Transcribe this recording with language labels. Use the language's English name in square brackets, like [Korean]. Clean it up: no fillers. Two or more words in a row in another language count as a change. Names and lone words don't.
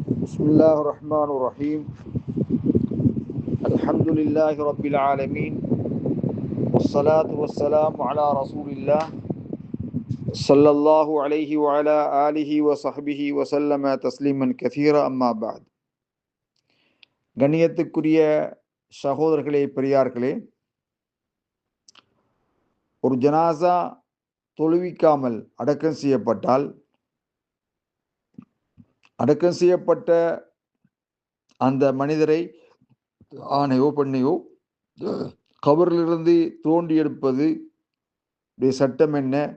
[Arabic] بسم الله الرحمن الرحيم الحمد لله رب العالمين والصلاة والسلام على رسول الله صلى الله عليه وعلى آله وصحبه وسلم تسليما كثيرا أما بعد. [Tamil] கண்ணியத்துக்குரிய சகோதரர்களே, பெரியார்களே, ஒரு ஜனாசா தொழுவிக்காமல் அடக்கம் செய்யப்பட்டால் அடக்கம் செய்யப்பட்ட அந்த மனிதரை ஆணையோ பெண்ணையோ கபரிலிருந்து தோண்டி எடுப்பது சட்டம் என்ன?